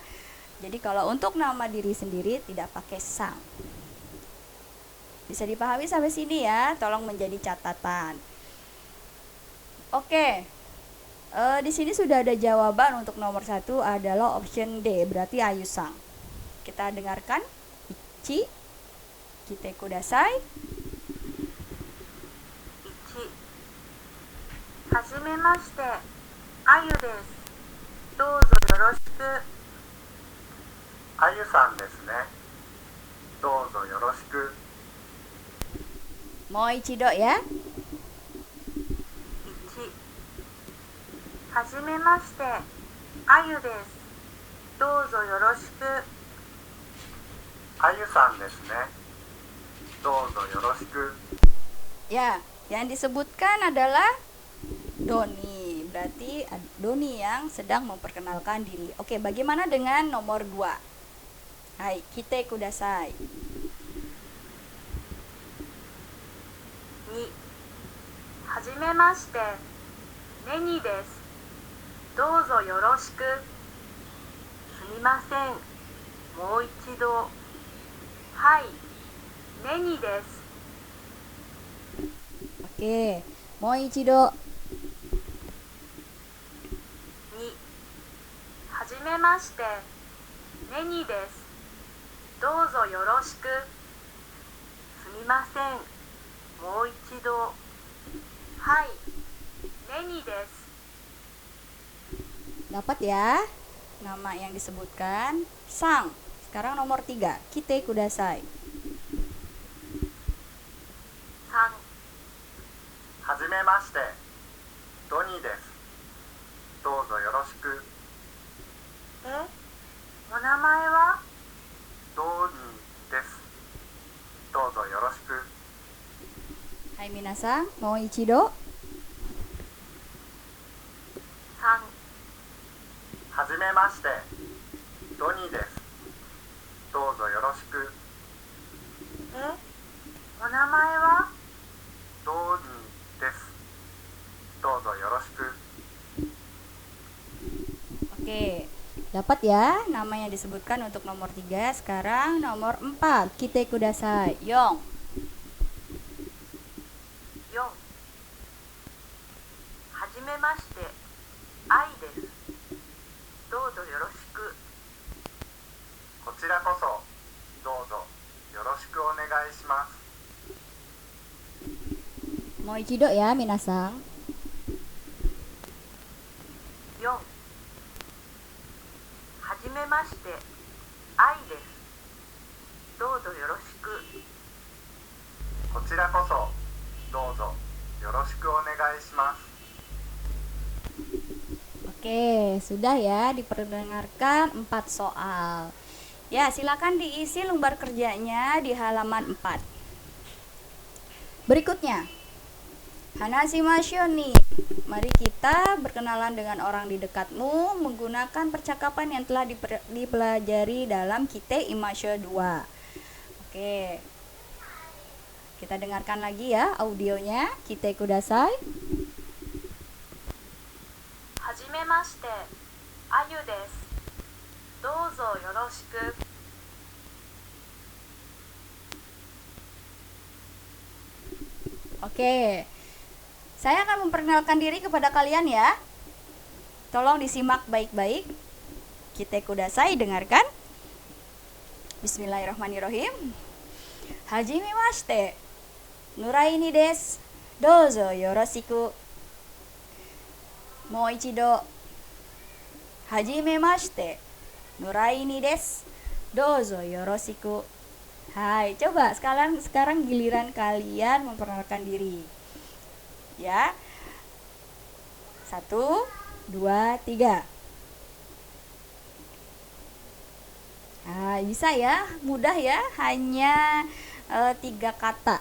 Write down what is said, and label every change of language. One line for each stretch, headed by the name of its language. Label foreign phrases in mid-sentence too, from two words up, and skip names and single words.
Indonesian: Jadi kalau untuk nama diri sendiri tidak pakai sang. Bisa dipahami sampai sini ya, tolong menjadi catatan. Oke. Di sini sudah ada jawaban untuk nomor 1 adalah option D, berarti Ayu sang. Kita dengarkan.
Japanese: 一、聞いてください. 1. はじめまして、あゆです。どうぞよろしく。あゆさんですね。どうぞよろしく。もう一度 ya. 1. はじめまして、あゆです。どうぞよろしく。あゆさんですね。どうぞよろしく。
Indonesian: Ya, yang disebutkan adalah Doni. Berarti Doni yang sedang memperkenalkan diri. Oke, bagaimana dengan nomor 2?
Japanese: はい, 聞いてください. 2. はじめまして、ネニです。どうぞよろしく。すみません。もう一度。はい、ネニです。 Oke, もう一度. 2、はじめまして、ネニです。どうぞよろしく。すみません、もう一度。はい、ネニです。
Indonesian: Dapat ya nama yang disebutkan. Sang. Sekarang nomor 3,
Japanese: 聞いてください. 3、はじめまして、ドニーです。どうぞよろしく。お名前は？ドニーです。どうぞよろしく。はい皆さん、もう一度. 3、はじめまして、ドニーです。どうぞよろしく。お名前は？ドニーです。どうぞよろしく。
Indonesian: Oke, dapat ya nama yang disebutkan untuk nomor 3. Sekarang nomor 4,
Japanese: 聞いてください。よん. 4、はじめまして、愛です。どうぞよろしく。こちらこそ、どうぞよろしくお願いします。もう一度や皆さん. 4、はじめまして、愛です。どうぞよろしく。こちらこそ、どうぞよろしくお願いします。
Indonesian: Oke, sudah ya diperdengarkan 4 soal. Ya, silakan diisi lembar kerjanya di halaman 4. Berikutnya,
Japanese: 話しましょうに.
Indonesian: Mari kita berkenalan dengan orang di dekatmu menggunakan percakapan yang telah dipelajari dalam Kite Imashou 2. Oke. Kita dengarkan lagi ya audionya.
Japanese: 聞いてください. はじめまして、あゆです。どうぞよろしく。
Indonesian: Oke, saya akan memperkenalkan diri kepada kalian ya. Tolong disimak baik-baik.
Japanese: 聞いてください,
Indonesian: dengarkan.
Arabic: بسم الله الرحمن الرحيم.
Japanese: はじめまして、Nuraini です. どうぞよろしく. Moichido. はじめまして、Nuraini です. どうぞよろしく.
Indonesian: Hai, coba sekarang giliran kalian memperkenalkan diri. Ya. 1, 2, 3. Nah, bisa ya, mudah ya, hanya 3 kata.